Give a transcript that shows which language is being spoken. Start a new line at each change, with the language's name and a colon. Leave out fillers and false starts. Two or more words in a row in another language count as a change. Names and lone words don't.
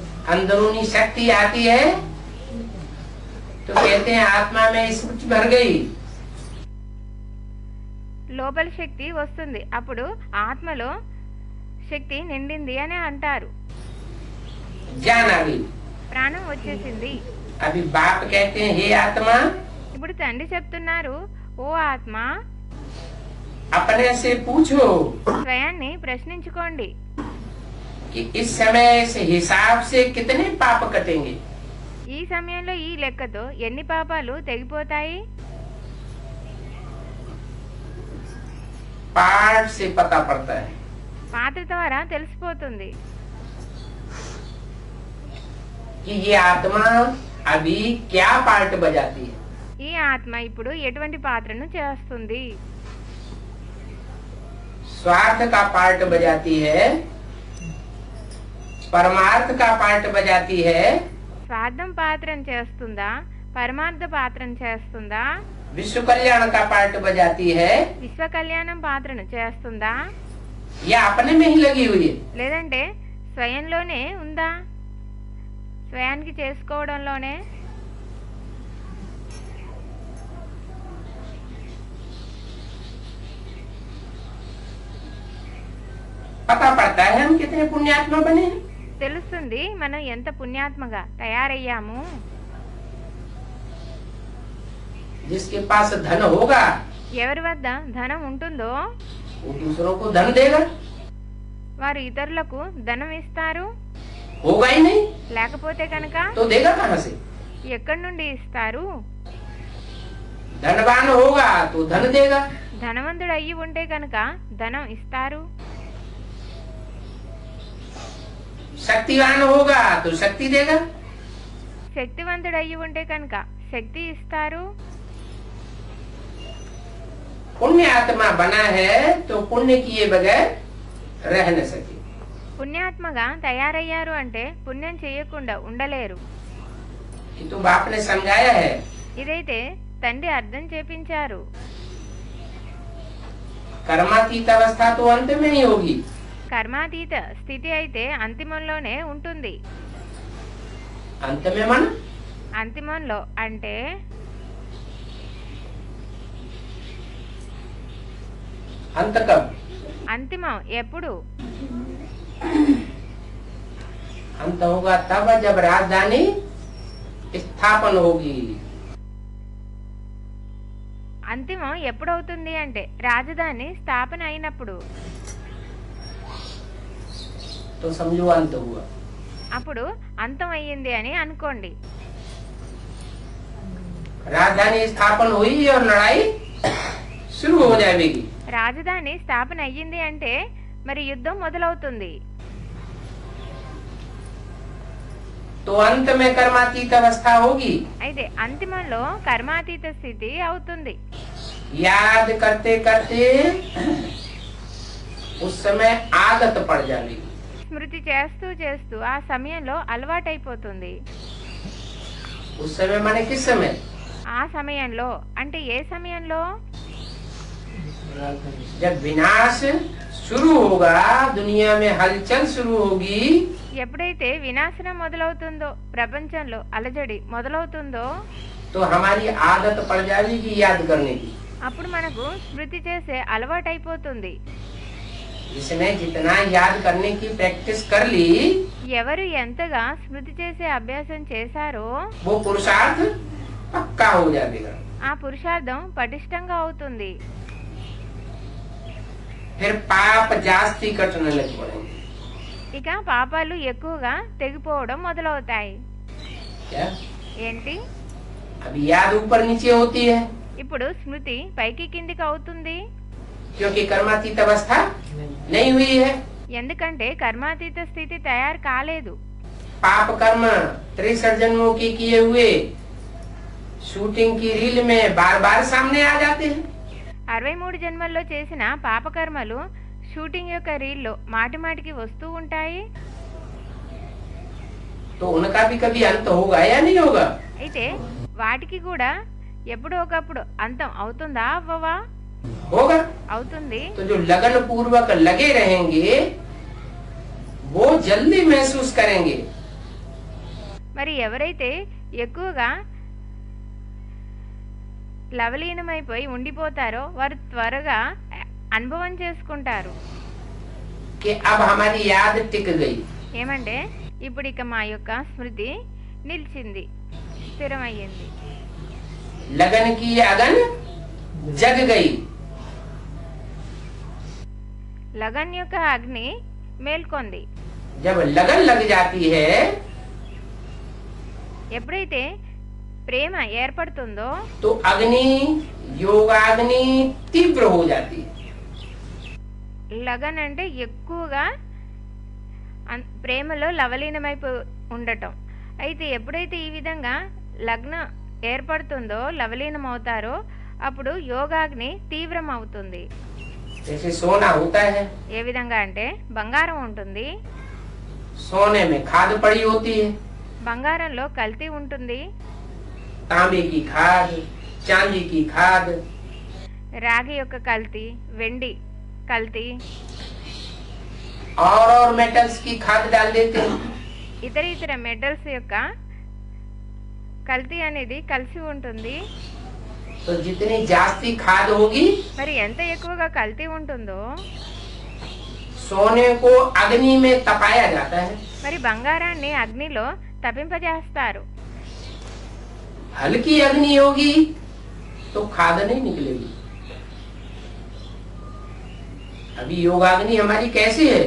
Hindi: अंदरूनी शक्ति आती है तो कहते हैं आत्मा में स्मृति भर गई।
Telugu: లోపల శక్తి వస్తుంది, అప్పుడు ఆత్మలో శక్తి నిండింది అని అంటారు.
Hindi: जान आ गई।
Telugu: ప్రాణం వచ్చేసింది.
Hindi: अभी बाप कहते हैं हे आत्मा,
Telugu: ఇప్పుడు తండ్రి చెప్తున్నారు, ఓ ఆత్మ,
Hindi: अपने से पूछो
Telugu: స్వయాన్ని ప్రశ్నించుకోండి.
Hindi: कि इस समय इस हिसाब से कितने पाप कटेंगे।
Telugu: ఈ సమయంలో ఈ లెక్కతో ఎన్ని పాపాలు తెగిపోతాయి?
Hindi: पाठ से पता पड़ता है।
Telugu: పాత్ర ద్వారా తెలిసిపోతుంది
Hindi: कि ये आत्मा अभी क्या पार्ट बजाती है।
Telugu: ఈ ఆత్మ ఇప్పుడు ఎటువంటి పాత్రను చేస్తుంది.
Hindi: स्वार्थ का पार्ट बजाती है, परमार्थ का पार्ट बजाती है,
Telugu: స్వార్థం పాత్రను చేస్తుందా, పరమార్థ పాత్రను చేస్తుందా,
Hindi: विश्व कल्याण का पार्ट बजाती है,
Telugu: విశ్వ కళ్యాణం పాత్రను చేస్తుందా,
Hindi: या अपने में ही लगी हुई है।
Telugu: లేదంటే స్వయంలోనే ఉందా, స్వయానికి చేసుకోవడంలోనే?
Hindi: पता पड़ता है हम कितने पुण्यात्मा बने हैं।
Telugu: తెలుస్తుంది మనం ఎంత పుణ్యాత్మగా తయారయ్యాము.
Hindi: जिसके पास धन होगा
Telugu: ఎవరి వద్ద ధనం ఉంటుందో
Hindi: वो दूसरों को धन देगा,
Telugu: వారు ఇతరులకు ధనం ఇస్తారు.
Hindi: होगा ही नहीं
Telugu: లేకపోతే కనుక
Hindi: तो देगा कहाँ से।
Telugu: ఎక్కడి నుండి ఇస్తారు?
Hindi: धनवान होगा तो धन देगा,
Telugu: ధనవంతుడు అయ్యి ఉంటే కనుక ధనం ఇస్తారు.
Hindi: शक्तिवान होगा तो शक्ति देगा,
Telugu: శక్తివంతుడు అయ్యి ఉంటే కనుక శక్తి ఇస్తారు.
Hindi: पुण्य आत्मा बना है तो पुण्य किए बगैर रह न सके।
Telugu: పుణ్యాత్మగా తయారయ్యారు అంటే పుణ్యం చేయకుండా ఉండలేరు.
Hindi: कि तो बाप ने समझाया है।
Telugu: ఇదైతే తండ్రి అర్థం చేపించారు.
Hindi: कर्मातीत अवस्था तो अंत में ही होगी,
Telugu: కర్మాతీత స్థితి అయితే అంతిమంలోనే ఉంటుంది.
Hindi: अंत में मन
Telugu: అంతిమంలో అంటే
Hindi: अंत कब,
Telugu: అంతిమం ఎప్పుడు?
Hindi: अंत होगा तब जब राजधानी स्थापन होगी।
Telugu: అంతిమం ఎప్పుడవుతుంది అంటే రాజధాని స్థాపన అయినప్పుడు.
Hindi: तो समझो अंत हुआ।
Telugu: అప్పుడు అంతం అయ్యింది అని అనుకోండి.
Hindi: राजधानी स्थापन हुई और लड़ाई शुरू हो जाएगी।
Telugu: రాజధాని స్థాపన అయ్యింది అంటే మరి యుద్ధం మొదలవుతుంది.
Hindi: तो अंत में कर्मातीत अवस्था होगी।
Telugu: అయితే అంతిమంలో కర్మాతీత స్థితి అవుతుంది.
Hindi: याद करते करते उस समय आदत पड़ जाएगी।
Telugu: స్మృతి చేస్తూ చేస్తూ ఆ సమయంలో అలవాటైపోతుంది.
Hindi: उस समय माने किस समय,
Telugu: ఆ సమయంలో అంటే ఏ సమయంలో?
Hindi: जब विनाश शुरू होगा, दुनिया में हलचल शुरू होगी,
Telugu: ఎప్పుడైతే వినాశనం మొదలవుతుందో, ప్రపంచంలో అలజడి మొదలవుతుందో,
Hindi: तो हमारी आदत पड़ जाएगी याद करने की।
Telugu: అప్పుడు మనకు స్మృతి చేసే అలవాటైపోతుంది.
Hindi: जिसने जितना याद करने की प्रैक्टिस कर ली,
Telugu: ఎవరు ఎంతగా స్మృతి చేసే అభ్యాసం చేశారో
Hindi: वो पुरुषार्थ पक्का हो जाएगा।
Telugu: ఆ పురుషార్థం పటిష్టంగా అవుతుంది.
Hindi: फिर पाप जास्ती कटने लग पड़ेंगे।
Telugu: ఇక పాపాలు ఎక్కువగా తెగిపోవడం మొదలవుతాయి.
Hindi: क्या
Telugu: ఏంటి?
Hindi: अभी याद ऊपर नीचे होती है
Telugu: ఇప్పుడు స్మృతి పైకి కిందికి అవుతుంది.
Hindi: क्योंकि कर्मातीत अवस्था नहीं हुई है।
Telugu: ఎందుకంటే కర్మాతీత స్థితి తయారు కాలేదు.
Hindi: पाप कर्म 63 जन्मों के किए हुए शूटिंग की रील में बार बार सामने आ जाते हैं।
Telugu: 63 జన్మల్లో చేసిన పాపకర్మలు షూటింగ్ యొక్క రీల్లో మాటి మాటికి వస్తూ ఉంటాయి.
Hindi: तो उनका भी कभी अंत होगा या नहीं होगा।
Telugu: అయితే వాటికి కూడా ఎప్పుడో ఒకప్పుడు అంతం అవుతుందా అవ్వవా?
Hindi: होगा।
Telugu: అవుతుంది.
Hindi: तो जो लगन पूर्वक लगे रहेंगे वो जल्दी महसूस करेंगे
Telugu: మరి ఎవరైతే ఎక్కువగా లవలీనమైపోయి ఉండిపోతారో వారు త్వరగా అనుభవం చేసుకుంటారు.
Hindi: कि अब हमारी याद टिक गई,
Telugu: ఏమంటే ఇప్పుడు ఇక మా యొక్క స్మృతి నిలిచింది, స్థిరమయ్యింది.
Hindi: लगन की अगन जग गई.
Telugu: లగన్ యొక్క అగ్ని మేల్కొంది.
Hindi: जब लगन लग जाती है
Telugu: ఎప్పుడైతే ప్రేమ ఏర్పడుతుందో
Hindi: तो अग्नि, योगाग्नि तीव्र हो जाती है.
Telugu: లగన్ అంటే ఎక్కువగా ప్రేమలో లవలీనమైపో ఉండటం. అయితే ఎప్పుడైతే ఈ విధంగా లగ్నం ఏర్పడుతుందో, లవలీనం అవుతారో, అప్పుడు యోగాగ్ని తీవ్రం అవుతుంది.
Hindi: जैसे सोना होता है,
Telugu: ఏ విధంగా అంటే బంగారం ఉంటుంది,
Hindi: सोने में खाद पड़ी होती है,
Telugu: బంగారంలో కల్తీ ఉంటుంది,
Hindi: तांबे की खाद, चांदी की खाद,
Telugu: రాగి యొక్క కల్తీ, వెండి కల్తీ,
Hindi: और मेटल्स की खाद डाल देते हैं.
Telugu: ఇతర ఇతర మెటల్స్ యొక్క కల్తీ అనేది కలిసి ఉంటుంది.
Hindi: तो जितनी जास्ती खाद होगी,
Telugu: మరి ఎంత ఎక్కువగా కల్తీ ఉంటుందో
Hindi: सोने को अग्नि में तपाया जाता है.
Telugu: మరి బంగారాన్ని అగ్నిలో తపింపజేస్తారు.
Hindi: हल्की अग्नि होगी तो खाद नहीं निकलेगी. अभी योगाग्नि हमारी कैसी है?